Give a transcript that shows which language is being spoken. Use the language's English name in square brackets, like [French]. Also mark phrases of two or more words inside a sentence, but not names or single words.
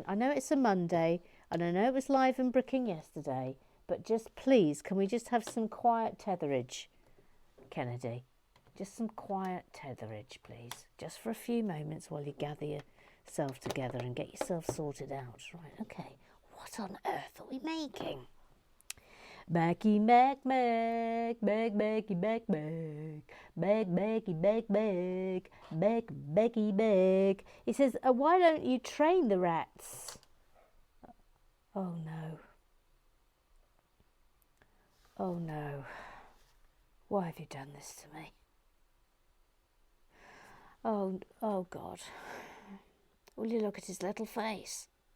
[English] I know it's a Monday, and I know it was live and bricking yesterday, but just please, can we just have some quiet tetherage, Kennedy? Just some quiet tetherage, please. Just for a few moments while you gather yourself together and get yourself sorted out. Right, okay. What on earth are we making? Maggie, Mag, Mag, Mag, Maggie, Mag, Mag, Mag, Maggie, Mag, Mag, Mag, Maggie, Mag. He says, why don't you train the rats? Oh no. Oh no. Why have you done this to me? Oh God. Will you look at his little face?